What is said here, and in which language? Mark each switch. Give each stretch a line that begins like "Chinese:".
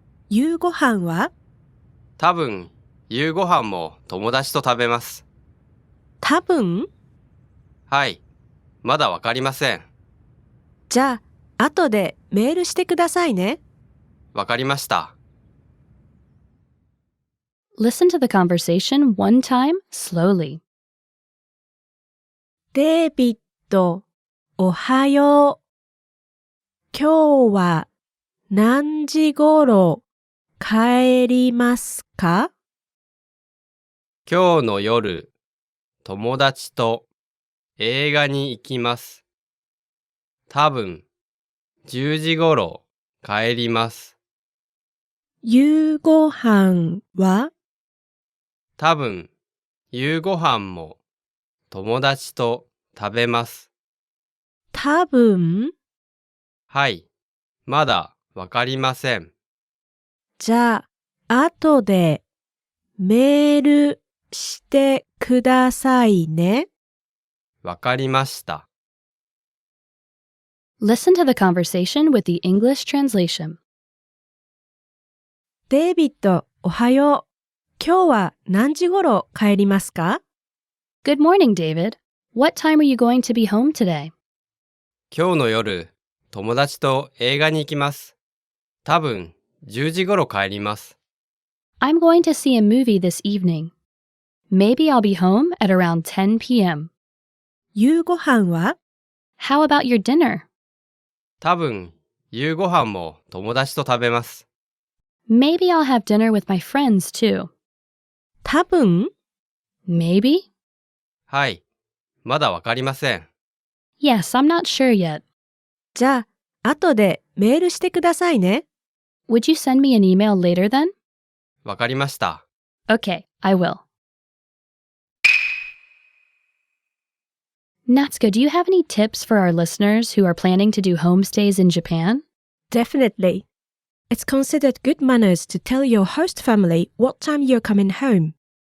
Japanese: 夕ご飯は？多分、夕ご飯も友達と食べます。多分？はい、まだわかりません。じゃあ、後でメールしてくださいね。わかりました。
English: Listen to the conversation one time slowly.
Japanese: デイビッド、おはよう。今日は何時頃帰りますか？今日の夜、友達と映画に行きます。多分、10時頃帰ります。夕ご飯は？多分、夕ご飯も友達と食べます。多分？はい、まだわかりません。じゃあ、後でメールしてくださいね。わかりました。
English: Listen to the conversation with the English translation.
Japanese: デイビッド、おはよう。今日は何時頃帰りますか？
English: Good morning, David. What time are you going to be home today?
Japanese: 今日の夜、友達と映画に行きます。多分、10時頃帰ります。
English: I'm going to see a movie this evening. Maybe I'll be home at around 10 p.m.
Japanese: 夕ご飯は？
English: How about your dinner?
Japanese: 多分、夕ご飯も友達と食べます。
English: Maybe I'll have dinner with my friends too.
Japanese: 多分？
English: Maybe?
Japanese: はい、まだわかりません。
English: Yes, I'm not sure yet.
Japanese: じゃあ、後でメールしてくださいね。
English: Would you send me an email later then?
Japanese: わかりました。
English: Okay, I will. Natsuko, do you have any tips for our listeners who are planning to do homestays in Japan? Definitely. It's considered good manners to tell your host family what time you're coming home.